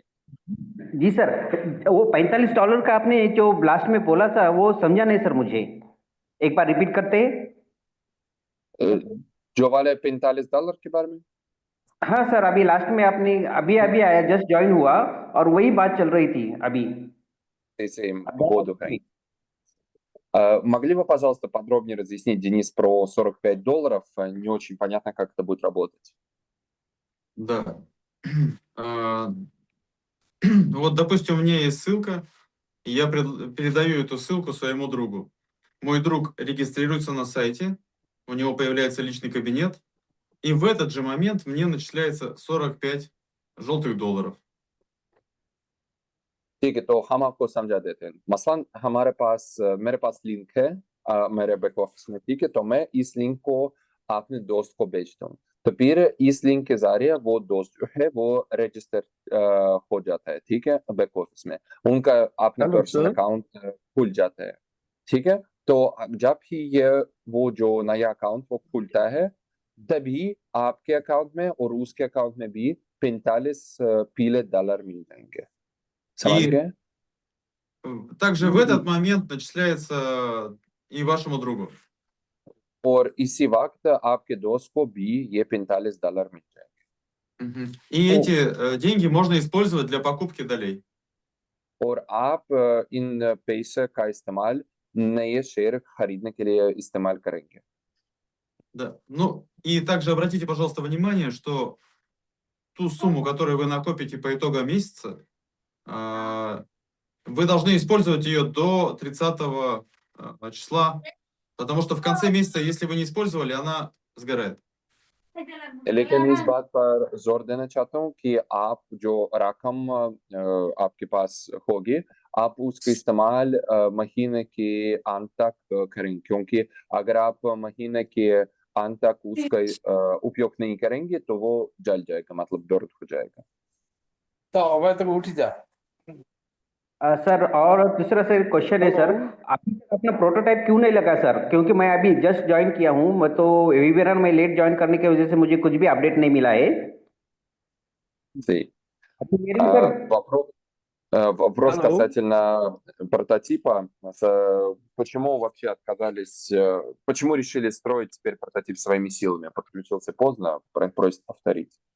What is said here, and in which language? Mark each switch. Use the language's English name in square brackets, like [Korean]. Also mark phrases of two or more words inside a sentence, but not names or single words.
[Hindi] जी सर, वो $45 का आपने जो लास्ट में बोला था वो समझा नहीं सर मुझे, एक बार रिपीट करते हैं? जो वाले $45 के बारे में. हाँ सर, अभी लास्ट में आपने अभी आया, [English] just join [Hindi] हुआ और वही बात चल रही थी अभी. [Russian] Если воду хранить. Могли бы, пожалуйста, подробнее разъяснить, Денис, про $45? Не очень понятно, как это будет работать. Да. Вот, допустим, у меня есть ссылка, и я передаю эту ссылку своему другу. Мой друг регистрируется на сайте, у него появляется личный кабинет, и в этот же момент мне начисляется 45 желтых долларов. [Hindi] ठीक है, तो हम आपको समझा देते हैं. मसलन मेरे पास लिंक है मेरे [English] back office [Hindi] में. ठीक है, तो मैं इस लिंक को अपने दोस्त को भेजता हूँ. तो फिर इस लिंक के जरिए वो दोस्त जो है वो रजिस्टर हो जाता है. ठीक है, [English] back office [Hindi] में उनका अपना [English] personal account [Hindi] खुल जाता है. ठीक है, तो जब ही ये वो जो नया अकाउंट वो खुलता है, तभी आपके अकाउंट में और उसके अकाउंट में भी 45 पीले डॉलर मिल जाएंगे. समझ [Russian] И [Hindi] गए? [Russian] также в этот момент начисляется и вашему другу. [Hindi] और इसी वक्त आपके दोस्त को भी ये $45 मिल जाएंगे. [Russian] И эти деньги можно использовать для покупки долей. [Hindi] और आप इन पैसे का इस्तेमाल नए शेयर खरीदने के लिए इस्तेमाल करेंगे. [Russian] Да. Ну, и также обратите, пожалуйста, внимание, что ту сумму, которую вы накопите по итогам месяца, вы должны использовать ее до 30 числа, потому что в конце месяца, если вы не использовали, она сгорает. [Hindi] लेकिन इस बात पर जोर देना चाहता हूँ कि आप जो रकम आपके पास होगी, आप उसका इस्तेमाल महीने के अंत तक करें, क्योंकि अगर आप महीने के अंत तक उसका उपयोग नहीं करेंगे तो वो जल जाएगा, मतलब दर्द हो जाएगा. तो अब तक उठ जा. सर, और दूसरा सर क्वेश्चन है सर, अभी तक अपना प्रोटोटाइप क्यों नहीं लगा सर? क्योंकि मैं अभी [English] just join [Hindi] किया हूँ, मैं तो वेबिनार में [English] late join [Hindi] करने की वजह से मुझे कुछ भी अपडेट नहीं मिला है. [Spanish] Sí. [Russian] Уверен, сэр? Вопрос Алло. касательно прототипа. Почему вообще отказались, почему решили строить теперь прототип своими силами? Подключился поздно, просит повторить.